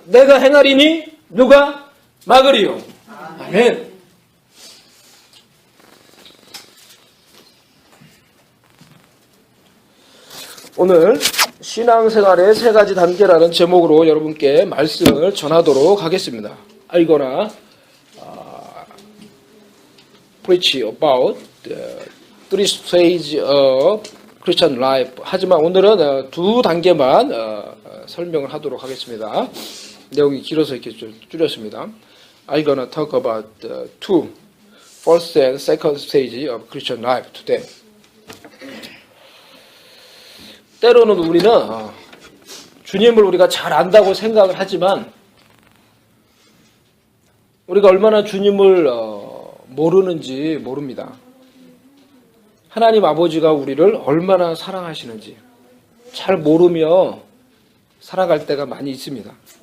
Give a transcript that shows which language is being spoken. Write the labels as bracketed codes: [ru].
[ko] 내가 행하리니 누가 막으리요. 아멘. 오늘 신앙생활의 세 가지 단계라는 제목으로 여러분께 말씀을 전하도록 하겠습니다. 알거나 [en] preach about the three stages of Christian life. [ko] 하지만 오늘은 두 단계만 설명을 하도록 하겠습니다. 내용이 길어서 이렇게 좀 줄였습니다. [en] I'm gonna talk about the two first and second stage of Christian life today. [ko] 때로는 우리는 주님을 우리가 잘 안다고 생각을 하지만 우리가 얼마나 주님을 모르는지 모릅니다. 하나님 아버지가 우리를 얼마나 사랑하시는지 잘 모르며 살아갈 때가 많이 있습니다.